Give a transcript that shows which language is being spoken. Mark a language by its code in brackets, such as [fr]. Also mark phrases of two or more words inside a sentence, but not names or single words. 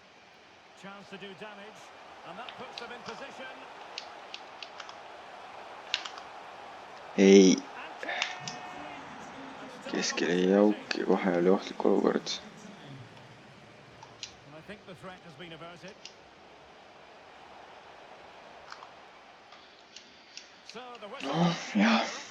[en] Chance to do damage, and that puts them in position. [et] ei. Keskele jäi auk ja kohe oli ohtlik olukord. Noh, jah.